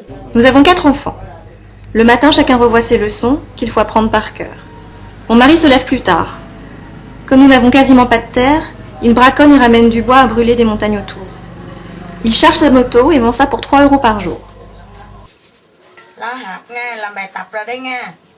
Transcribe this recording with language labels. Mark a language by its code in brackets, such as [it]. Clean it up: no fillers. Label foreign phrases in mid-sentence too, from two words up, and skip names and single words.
[fr] Nous avons 4 enfants. Le matin, chacun revoit ses leçons qu'il faut apprendre par cœur. Mon mari se lève plus tard. Comme nous n'avons quasiment pas de terre, il braconne et ramène du bois à brûler des montagnes autour. Il charge sa moto et vend ça pour 3 € par jour. [vi] Lo học nha, làm bài tập rồi đấy nha.